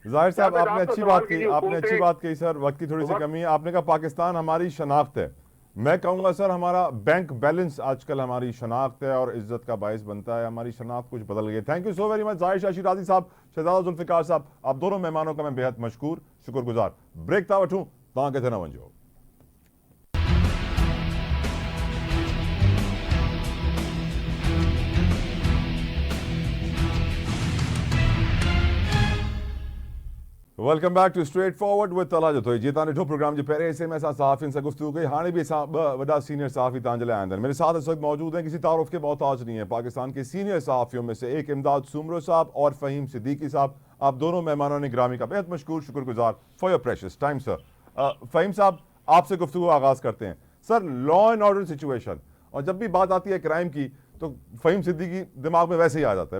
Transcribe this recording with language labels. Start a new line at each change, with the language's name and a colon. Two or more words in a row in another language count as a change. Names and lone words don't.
Urdu: ظاہر صاحب آپ نے اچھی بات کہی سر، وقت کی تھوڑی سی کمی ہے. آپ نے کہا پاکستان ہماری شناخت ہے، میں کہوں گا سر ہمارا
English: bank balance
Urdu: آج کل ہماری شناخت ہے اور عزت کا باعث بنتا ہے. ہماری شناخت کچھ بدل گئی.
English: thank you so very much
Urdu: ظاہر شاہ شیرازی صاحب، شہزادہ ذوالفقار صاحب، آپ دونوں مہمانوں کا میں بے حد مشکور شکرگزار.
Sindhi: ब्रेक था वठूं तव्हां किथे न वञो।
English: welcome back to Straight Forward with Talha Jatoi.
Sindhi: जी तव्हां ॾिठो प्रोग्राम जे पहिरें हिस्से में असां सहाफ़ियुनि सां गुफ्तगू कई, हाणे भी असां ॿ वॾा सीनियर सहाफ़ी तव्हांजे लाइ आंदा आहिनि।
Urdu: میرے ساتھ اس وقت موجود ہیں، کسی تعارف کے محتاج نہیں ہے، پاکستان کے سینئر صحافیوں میں سے ایک امداد سومرو صاحب اور فہیم صدیقی صاحب. آپ دونوں مہمانوں نے گرامی کا بے حد مشکور شکرگزار
English: for your precious time sir.
Urdu: فہیم صاحب آپ سے گفتگو آغاز کرتے ہیں۔ سر
English: law and order situation,
Urdu: اور جب بھی بات آتی ہے کرائم کی تو فہیم صدیقی دماغ میں ویسے ہی آ جاتا ہے.